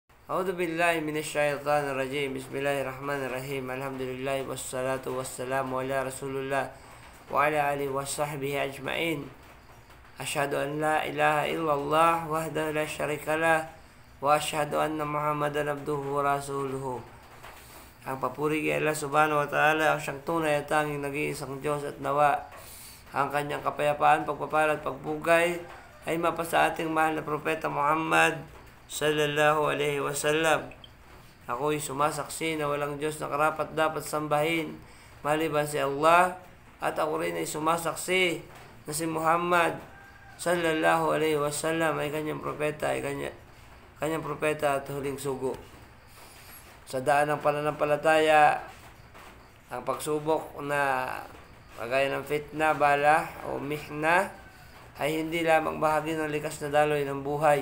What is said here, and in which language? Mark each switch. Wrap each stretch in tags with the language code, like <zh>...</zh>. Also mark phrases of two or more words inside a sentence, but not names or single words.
<ar>أعوذ بالله من الشيطان الرجيم. بسم الله الرحمن الرحيم. الحمد لله والصلاة والسلام على رسول الله وعلى آله وصحبه أجمعين. أشهد أن لا إله إلا الله وحده لا شريك له وأشهد أن محمدا عبده ورسوله.</ar> <tl>Ang papuri kay Allah</tl> <ar>سبحانه وتعالى,</ar> <tl>ang siyang tunay at tanging nag-iisang Diyos, at nawa ang kanyang kapayapaan, pagpapala at pagpugay ay mapa sa ating mahal na propeta Muhammad</tl> <ar>صلى الله عليه وسلم.</ar> <tl>Ako'y sumasaksi na walang Diyos na karapat dapat sambahin maliban si Allah, at ako rin ay sumasaksi na si Muhammad</tl> <ar>صلى الله عليه وسلم</ar> <tl>ay kanyang propeta, kanyang propeta at huling sugo. Sa daan ng pananampalataya, ang pagsubok na kagaya ng fitna, bala o mihna ay hindi lamang bahagi ng likas na daloy ng buhay.</tl>